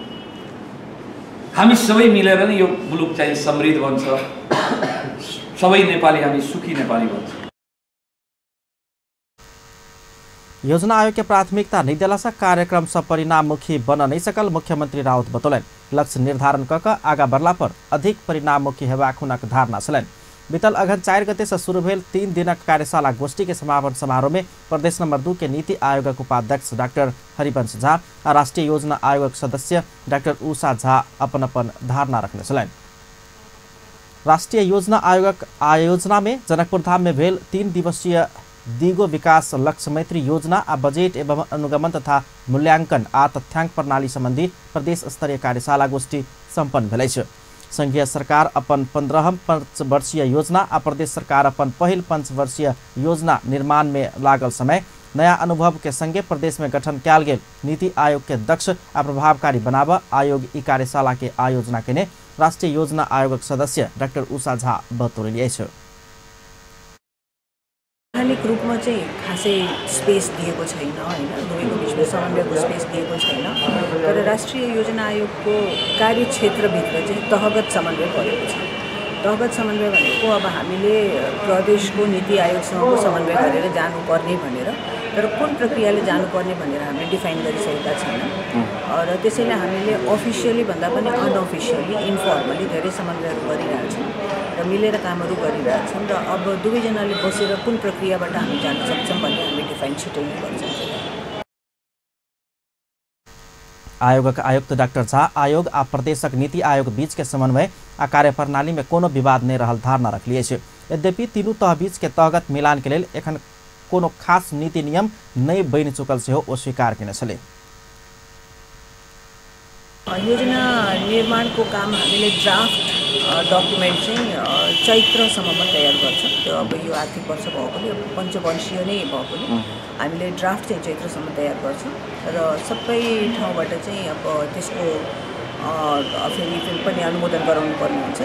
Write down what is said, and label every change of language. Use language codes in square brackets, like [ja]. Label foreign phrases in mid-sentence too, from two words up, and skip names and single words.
[ne] हामी सबै मिलेर नै यो मुलुक चाहिँ समृद्ध बन्छ। सबै नेपाली हामी सुखी नेपाली बन्छ। [mai] योजना आयोग के प्राथमिकता नहीं दिला से कार्यक्रम सब परिणाममुखी बन नहीं सकल मुख्यमंत्री राउत बतौलन। लक्ष्य निर्धारण कक आगा बढ़ला पर अधिक परिणाममुखी हेबाक हुनक धारणा छलैन। बीतल अगहन 4 गते से शुरू भेल 3 दिनक कार्यशाला गोष्ठी के समापन समारोह में प्रदेश नंबर 2 के नीति आयोगक उपाध्यक्ष डाक्टर हरिवंश झा और राष्ट्रीय योजना आयोगक सदस्य डाक्टर उषा झा अपन अपन धारणा रखने छलैन। राष्ट्रीय योजना आयोगक आयोजना में जनकपुर धाम में भेल 3 दिवसीय दिगो विकास लक्ष्य मैत्री योजना आ बजेट एवं अनुगमन तथा मूल्यांकन आ तथ्यांक प्रणाली संबंधी प्रदेश स्तरीय कार्यशाला गोष्ठी संपन्न भेलै छ। संघीय सरकार अपन 15 पंचवर्षीय योजना आ प्रदेश सरकार अपन पहिल पंचवर्षीय योजना निर्माण में लागल समय नया अनुभव के संगे प्रदेश में गठन कयल गेल नीति आयोग के दक्ष आ प्रभावकारी बनाब आयोग ई कार्यशाला के आयोजना केने राष्ट्रीय योजना आयोगक सदस्य डाक्टर उषा झा बतौलिए छ। [ne] वैधानिक रूपमा चाहिँ खासै स्पेस दिएको छैन हैन, दुवैको बिचमा समन्वयको स्पेस दिएको छैन। तर राष्ट्रिय योजना आयोगको कार्यक्षेत्रभित्र चाहिँ तहगत समन्वय गरेको छ। तहगत समन्वय भनेको अब हामीले प्रदेशको नीति आयोगसँगको समन्वय गरेर जानुपर्ने भनेर, तर कुन प्रक्रियाले जानुपर्ने भनेर हामीले डिफाइन गरिसकेका छैनौँ। र त्यसैले हामीले अफिसियली भन्दा पनि [en] unofficially informally [ne] धेरै समन्वयहरू गरिरहेछौँ र मिलेर कामहरू गरिरहेछौँ। र अब दुवैजनाले बसेर कुन प्रक्रियाबाट हामी जान सक्छौँ भन्ने हामी डिफाइन छिटै नै गर्छौँ। [mai] आयोगक आयुक्त डाक्टर झा आयोग आ प्रदेशक नीति आयोग बीच के समन्वय आ कार्यप्रणाली में कोनो विवाद नहीं रहल धारणा रखलिए छै। यद्यपि तीनू तह बीच के तहगत मिलान के लेल एखन कोनो खास नीति नियम नहीं बनि चुकल से हो अस्वीकार केने छले। [ne] योजना निर्माणको काम हामीले [en] draft document [ne] चाहिँ चैत्रसम्ममा तयार गर्छ। त्यो अब यो आर्थिक वर्ष भएकोले पञ्चवर्षीय नै भएकोले हामीले ड्राफ्ट चाहिँ चैत्रसम्म तयार गर्छौँ र सबै ठाउँबाट चाहिँ अब त्यसको फेरि पनि अनुमोदन गराउनु पर्ने हुन्छ।